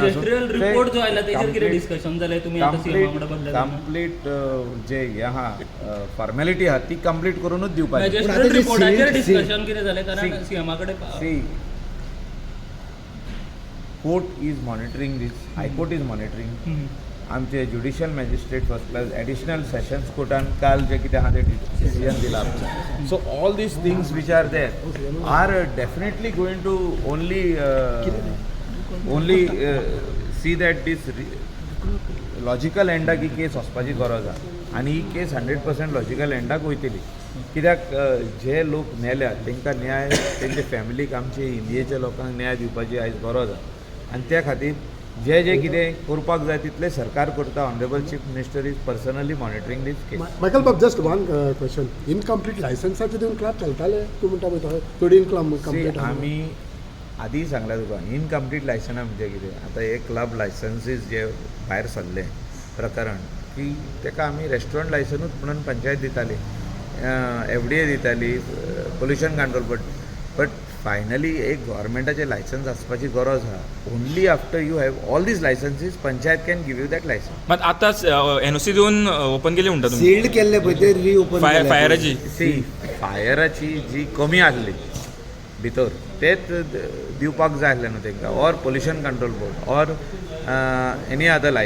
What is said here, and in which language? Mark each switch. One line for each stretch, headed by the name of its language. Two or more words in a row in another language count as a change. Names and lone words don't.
Konkani: मॅजिस्ट्रियल रिपोर्ट जो आयला तेजेर कितें डिस्कशन जालें तुमी आतां सीएमा कडेन बसले कंप्लीट जे हे आहा फॉर्मेलिटी आहा ती कंप्लीट करूनच दिवपाची. मॅजिस्ट्रियल रिपोर्टाचेर डिस्कशन कितें जालें कारण सीएमा कडेन
English: See, court is monitoring this, High Court is monitoring.
Konkani: आमचे ज्युडिशियल मॅजिस्ट्रेट फर्स्ट क्लास एडिशनल सेशन्स कोर्टान काल जे कितें आहा ते डिसिजन दिला
English: so all these things which are there are definitely going to only see that this
Konkani: लॉजिकल एंडाक ही केस वचपाची गरज आहा आनी ही केस 100% लॉजिकल एंडाक वयतली कित्याक जे लोक मेल्या तांकां न्याय तेंचे फॅमिलीक आमचे इंडियेच्या लोकांक न्याय दिवपाची आयज गरज आहा आनी त्या खातीर जे कितें करपाक जाय तितलें सरकार करता.
English: Honourable Chief Minister is personally monitoring this case. Michael Bob, just one question.
Konkani: Incomplete लायसन्साचे दिवन क्लब चलताले तूं म्हणटा पळय थोडी इनकम्प्लीट आमी आदीं सांगल्या तुका इनकम्प्लीट लायसनां म्हणजे कितें आतां हे क्लब लायसन्सीस जे भायर सरले प्रकरण की ताका आमी रेस्टॉरंट लायसनूच म्हणून पंचायत दिताली FDA दिताली पोल्युशन कंट्रोल
English: but finally
Konkani: एक गव्हर्मेंटाचें लायसन्स आसपाची गरज आहा
English: only after you have all these licences panchayat can give you that licence.
Konkani: मात आतांच एनओसी दिवन ओपन केली म्हणटा तुमी सील्ड केल्ले पळय ते रिओपन फायराची सी फायराची जी कमी आसली भितर तेच दिवपाक जाय आसलें न्हू तांकां ऑर
English: pollution control board or any other licence.